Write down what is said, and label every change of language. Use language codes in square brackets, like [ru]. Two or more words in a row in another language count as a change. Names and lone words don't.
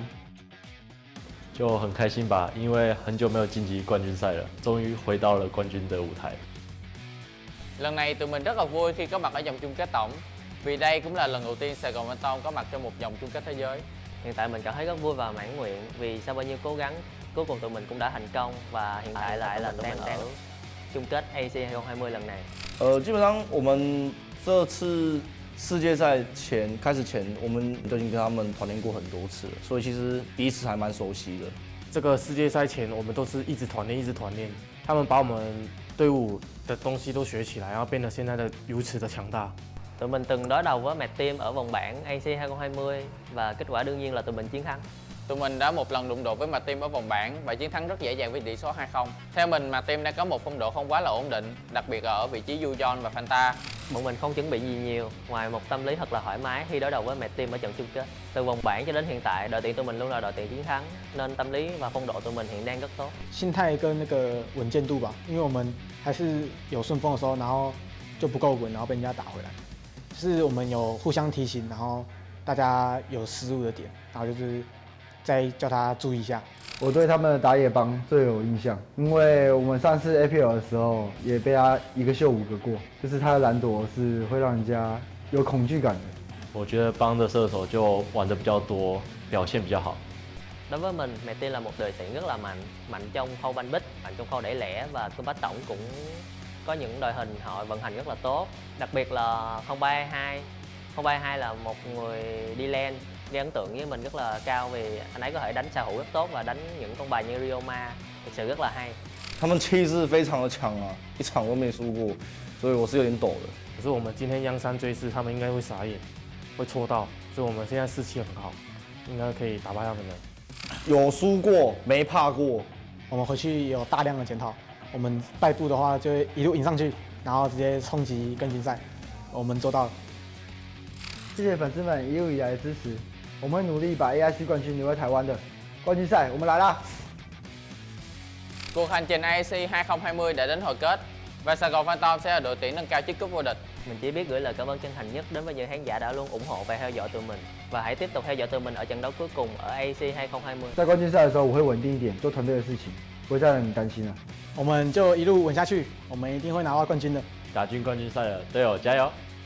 [zh] 就很開心吧，因為很久沒有晉級冠軍賽了，終於回到了冠軍的舞台。 [vi] Lần này tụi mình rất là vui khi có mặt ở vòng chung kết tổng, vì đây cũng là lần đầu tiên Sài Gòn Phantom có mặt trong một vòng chung kết thế giới. Hiện tại mình cảm thấy rất vui và mãn nguyện vì sau bao nhiêu cố gắng, cuối cùng tụi mình cũng đã thành công và hiện tại là tụi mình đang ở chung kết AIC 2020 lần này. [zh] 基本上我们这次世界赛开始前，我们都已经跟他们团练过很多次了，所以其实彼此还蛮熟悉的。这个世界赛前，我们都是一直团练，一直团练。他们把我们队伍的东西都学起来，然后变得现在的如此的强大。 [vi] Tụi mình từng đối đầu với Mad Team ở vòng bảng AIC 2020 và kết quả đương nhiên là tụi mình chiến thắng. Tụi mình đã một lần đụng độ với Mad Team ở vòng bảng và chiến thắng rất dễ dàng với tỷ số 2-0. Theo mình, Mad Team đang có một phong độ không quá là ổn định, đặc biệt là ở vị trí Yujon và Fanta. Bọn mình không chuẩn bị gì nhiều, ngoài một tâm lý thật là thoải mái khi đối đầu với Mad Team ở trận chung kết. Từ vòng bảng cho đến hiện tại, đội tuyển tụi mình luôn là đội tuyển chiến thắng, nên tâm lý và phong độ tụi mình hiện đang rất tốt. [zh] 心态跟那个稳健度吧，因为我们还是有顺风的时候，然后就不够稳，然后被人家打回来。就是我们有互相提醒，然后大家有失误的点，然后就是再叫他注意一下。我对他们的打野帮最有印象，因为我们上次 APL 的时候也被他一个秀5个过，就是他的蓝朵是会让人家有恐惧感的。我覺得幫的射手就玩得比較多，表現比較好。 [vi] Đối với mình, Mad Team là một đội tuyển rất là mạnh trong khâu banh bích, mạnh trong khâu đẩy lẻ và combat tổng cũng có những đội hình họ vận hành rất là tốt. Đặc biệt là 0322. 0322 là một người đi lane, gây ấn tượng với mình rất là cao vì anh ấy có thể đánh xạ thủ rất tốt và đánh những con bài như Ryoma, thực sự rất là hay. [zh] 他们气势非常的强啊，一场都没输过，所以我是有点抖的。可是我们今天央山追势，他们应该会傻眼，会戳到，所以我们现在士气很好，应该可以打败他们的。有输过，没怕过。我们回去有大量的检讨，我们败部的话就会一路赢上去，然后直接冲击更新赛，我们做到了。谢谢粉丝们一路以来的支持，我们会努力把 AIC 冠軍留在台灣的。冠軍賽我們來啦！ [vi] Cuộc hành trình AIC 2020 đã đến hồi kết và Sài Gòn Phantom sẽ là đội tuyển nâng cao chiếc cúp vô địch. Mình chỉ biết gửi lời cảm ơn chân thành nhất đến với những khán giả đã luôn ủng hộ và theo dõi tụi mình. Và hãy tiếp tục theo dõi tụi mình ở trận đấu cuối cùng ở AIC 2020. [zh] 在冠軍賽的時候，我會穩定一點，做團隊的事情，不會再讓你擔心了。我們就一路穩下去，我們一定會拿到冠軍的。打進冠軍賽了，隊友加油！